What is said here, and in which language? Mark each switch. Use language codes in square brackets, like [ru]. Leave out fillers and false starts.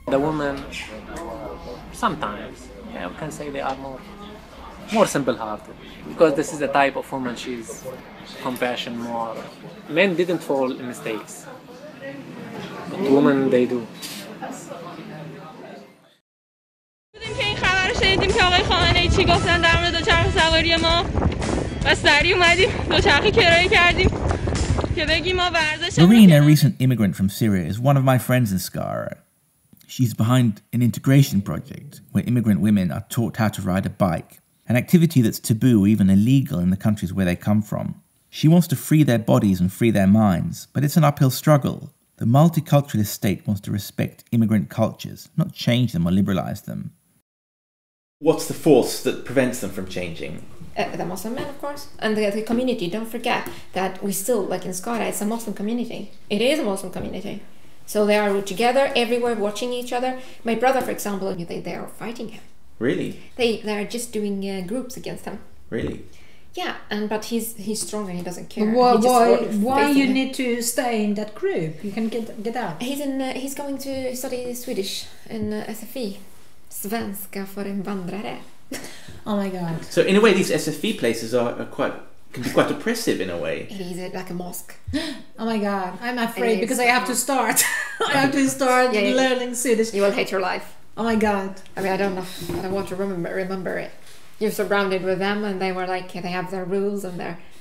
[en] The women, sometimes, yeah, we can say they are more simple-hearted, because this is the type of woman, she's compassion more. Men didn't fall in mistakes, but women, they do. [fa] شنیدیم که آقای خامنه‌ای چی گفتن در مورد دوچرخه سواری ما و سری اومدیم دوچرخه کرایه کردیم که بگیم ما ورزش. [en] Marina, a recent immigrant from Syria, is one of my friends in Skara. She's behind an integration project where immigrant women are taught how to ride a bike, an activity that's taboo or even illegal in the countries where they come from. She wants to free their bodies and free their minds, but it's an uphill struggle. The multiculturalist state wants to respect immigrant cultures, not change them or liberalize them. What's the force that prevents them from changing? The Muslim men, of course, and the community. Don't forget that we still, like in Skara, it's a Muslim community. It is a Muslim community. So they are together everywhere, watching each other. My brother, for example, they are fighting him. Really? They are just doing groups against him. Really? Yeah, but he's strong and he doesn't care. Why you need to stay in that group? You can get out. He's going to study Swedish in SFI. [sv] Svenska för invandrare. [en] Oh my god. So in a way these SFI places can be quite oppressive in a way. It is like a mosque. Oh my god, I'm afraid because I have to start. I have to start learning Swedish. You will hate your life. Oh my god. I mean, I don't know. I don't want to remember it. You're surrounded with them and they were like, they have their rules and their...